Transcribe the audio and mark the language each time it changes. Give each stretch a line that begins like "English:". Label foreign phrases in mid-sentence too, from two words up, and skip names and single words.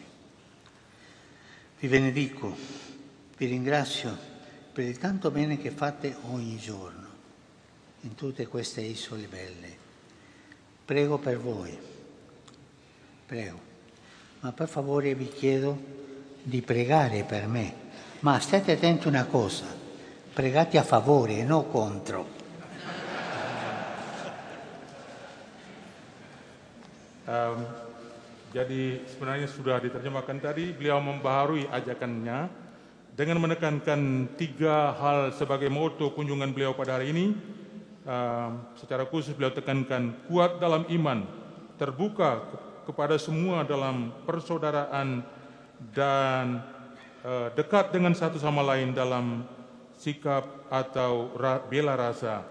Italian: Vi benedico, vi ringrazio per il tanto bene che fate ogni giorno in tutte queste isole belle. Prego per voi, prego, ma per favore vi chiedo di pregare per me, ma state attenti a una cosa, pregate a favore e non contro.
Indonesian: Jadi sebenarnya sudah diterjemahkan tadi, beliau membaharui ajakannya dengan menekankan 3 hal sebagai moto kunjungan beliau pada hari ini. Secara khusus beliau tekankan kuat dalam iman, terbuka kepada semua dalam persaudaraan, dan dekat dengan satu sama lain dalam sikap atau bela rasa.